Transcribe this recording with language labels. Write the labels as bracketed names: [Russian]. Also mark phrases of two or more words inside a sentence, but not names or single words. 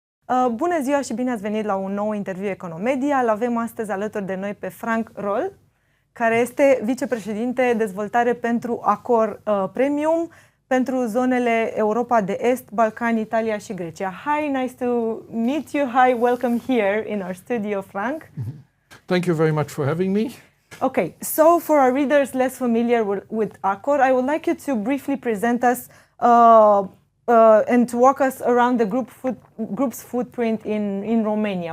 [Romanian] Bună ziua și bine ați venit la un nou interviu Economedia. Îl avem astăzi alături de noi pe Frank Reul, care este vicepreședinte dezvoltare pentru Accor Premium pentru zonele Europa de Est, Balcani, Italia și Grecia. [English] Hi, nice to meet you. Hi, welcome here in our studio, Frank. Thank you very much for having me. Okay, so for our readers less familiar with Accor, I would like you to briefly present us and to walk us around the group's footprint in Romania.